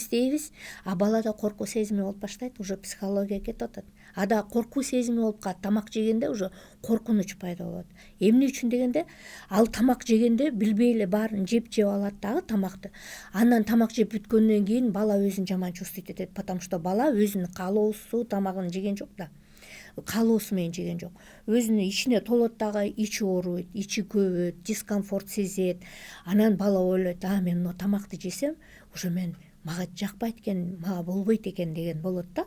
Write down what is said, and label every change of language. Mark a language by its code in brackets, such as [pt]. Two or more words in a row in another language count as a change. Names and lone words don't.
[ky] А балада коркуу сезими болуп баштайт, уже психология кетип атат. ада коркуу сезими болуп калат. Тамак жегенде уже коркунуч пайда болот. Эмне үчүн дегенде ал тамак жегенде билбей эле баарын жеп алат дагы тамакты. Андан тамак жеп бүткөндөн кийин бала өзүн жаман чувствовать этет, [ru] потому что [ky] бала өзүнүн каалоосу тамагын жеген жок да. Каалоосу менен жеген жок. Өзүнүн ичине толот дагы, ичи ооруйт, ичи көбөйт, дискомфорт сезет. Анан бала ойлойт, мен мына тамакты жесем, уже мага жакпайт экен, мага болбойт экен деген болот да.